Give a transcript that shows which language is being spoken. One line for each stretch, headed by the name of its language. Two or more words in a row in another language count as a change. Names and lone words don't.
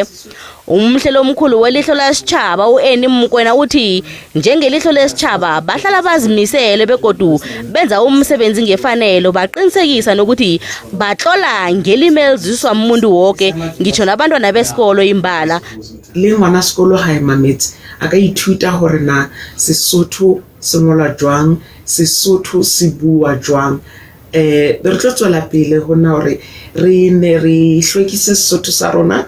South Ndebele: Umhlelo omkhulu welihlo lasitjhaba uEni Mkwena uthi njengelihlo lesitjhaba bahlala bazimisele begodu benza umsebenzi ngefanelo baqinisekisa nokuthi batlola ngelimi eliziswa umuntu wonke ngitsho nabantwana besikolo imbala.
Southern Sotho: Le ngwana sekolo ha emametse a ka ithuta hore na Sesotho se ngolwa jwang, Sesotho se bua jwang. Re tlo tswela pele hona hore re ne re hlwekise Sesotho sa rona.